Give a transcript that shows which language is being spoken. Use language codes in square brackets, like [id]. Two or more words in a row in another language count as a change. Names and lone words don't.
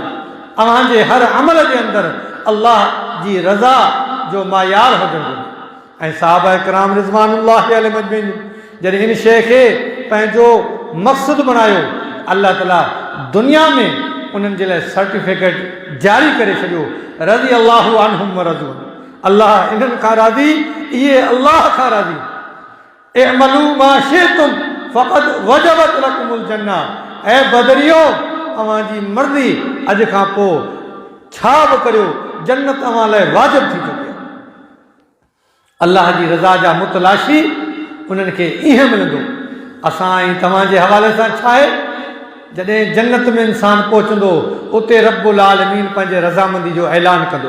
[sd] अव्हांजे हर अमल जे अंदरि अल्लाह जी रज़ा जो मायार हुजणु घुरिजे। ऐं साहबा किराम [ar] رضوان الله عليهم أجمعين [sd] जॾहिं हिन शइ खे पंहिंजो मक़सदु बणायो, अल्लाह ताला दुनिया में उन्हनि जे लाइ सर्टिफिकेट जारी करे छॾियो, [ar] رضي الله عنهم ورضوا عنه. [sd] अल्लाह इन्हनि खां राज़ी, इहे अल्लाह खां राज़ी। [ar] اعملوا ما شئتم فقد وجبت لكم الجنة. [sd] ऐं बदरियो, अव्हांजी मर्ज़ी, अॼु खां पोइ छा बि करियो, जन्नत अव्हां लाइ वाजिब थी चुकी आहे। अल्लाह जी रज़ा जा मुतलाशी उन्हनि खे ईअं मिलंदो। असां ऐं तव्हांजे हवाले सां छा आहे, जॾहिं जन्नत में इंसान पहुचंदो उते [ar] رب العالمين [sd] पंहिंजे रज़ामंदी जो ऐलान कंदो।